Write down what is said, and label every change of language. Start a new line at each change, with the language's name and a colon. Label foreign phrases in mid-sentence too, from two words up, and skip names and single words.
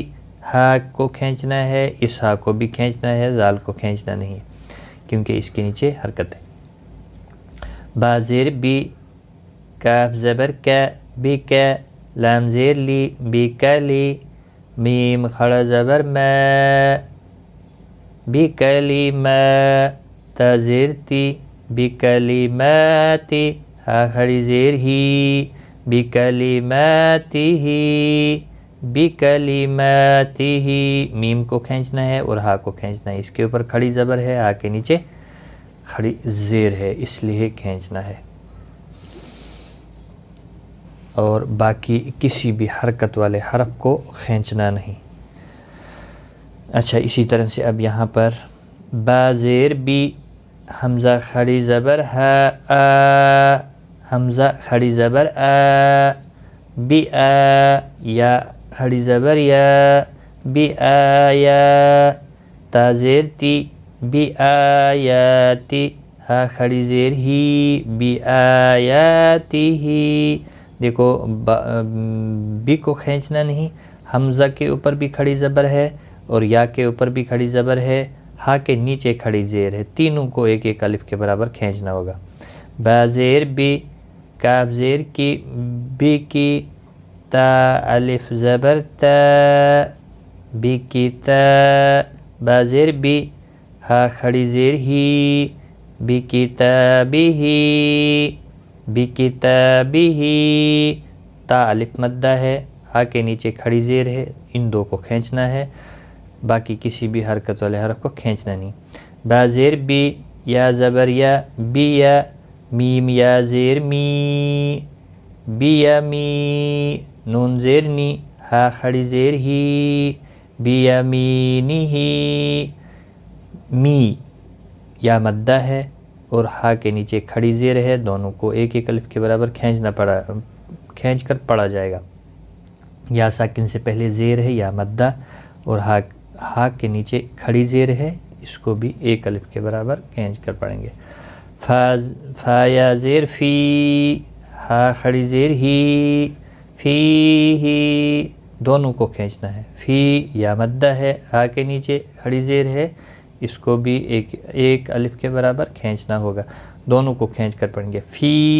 Urdu: ہا کو کھینچنا ہے، اس ہا کو بھی کھینچنا ہے، زال کو کھینچنا نہیں کیونکہ اس کے نیچے حرکت ہے. با زیر بی، کاف زبر کا، بی کا، لام زیر لی، بی کا لی، میم کھڑا زبر ما، بی کلی ما، تا زیر تی، بی کلی ماتی، ہا کھڑی زیر ہی، بی کلی ماتی ہی، بی کلی ماتی ہی. میم کو کھینچنا ہے اور ہا کو کھینچنا ہے، اس کے اوپر کھڑی زبر ہے، ہا کے نیچے کھڑی زیر ہے اس لیے کھینچنا ہے، اور باقی کسی بھی حرکت والے حرف کو کھینچنا نہیں. اچھا اسی طرح سے اب یہاں پر با زیر بی، حمزہ کھڑی زبر ہا، آ، حمزہ کھڑی زبر آ، بی آ، یا کھڑی زبر یا، بی آیا، تا زیر تی، بی آیاتی، ہا کھڑی زیر ہی، بی آیاتی ہی. دیکھو بی کو کھینچنا نہیں، حمزہ کے اوپر بھی کھڑی زبر ہے اور یا کے اوپر بھی کھڑی زبر ہے، ہا کے نیچے کھڑی زیر ہے، تینوں کو ایک ایک الف کے برابر کھینچنا ہوگا. با زیر بی، کاف زیر کی، بی کی، تا الف زبر تا بکتا با زیر بی ہا کھڑی زیر ہی بکتابہ بکتابہ تا الف مدہ ہے ہا کے نیچے کھڑی زیر ہے ان دو کو کھینچنا ہے باقی کسی بھی حرکت والے حرف کو کھینچنا نہیں با زیر بی یا زبر یا بی یا میم یا زیر می بی یا می نون زیر نی ہا کھڑی زیر ہی بیمینہ می یا مدہ ہے اور ہا کے نیچے کھڑی زیر ہے دونوں کو ایک ایک الف کے برابر کھینچ کر پڑھا جائے گا یا ساکن سے پہلے زیر ہے یا مدہ اور ہا کے نیچے کھڑی زیر ہے اس کو بھی ایک الف کے برابر کھینچ کر پڑھیں گے فا یا زیر فی ہا کھڑی زیر ہی فی ہی دونوں کو کھینچنا ہے فی یا مدہ ہے ہا کے نیچے کھڑی زیر ہے اس کو بھی ایک الف کے برابر کھینچنا ہوگا دونوں کو کھینچ کر پڑھیں گے فی